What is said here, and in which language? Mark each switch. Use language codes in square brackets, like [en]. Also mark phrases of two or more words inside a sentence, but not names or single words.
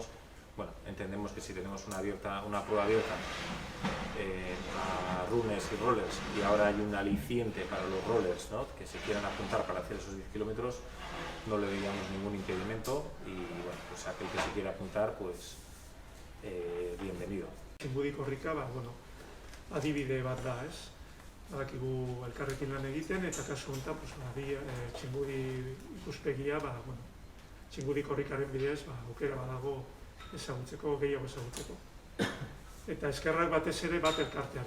[es] Bueno, entendemos que si tenemos una prueba abierta a runners y rollers, y ahora hay un aliciente para los rollers, ¿no?, que se quieran apuntar para hacer esos 10 kilómetros, no le veíamos ningún impedimento y bueno, pues aquel que se quiera apuntar, pues bienvenido. [eu] Txingudi korrika, adibide bat da, ez? Badakigu elkarrekin lan egiten, eta kasu honetan, Txingudi ikuspegia, Txingudi korrikaren bidez, aukera badago ezagutzeko, gehiago ezagutzeko. Eta eskerrak batez ere bat elkarteari.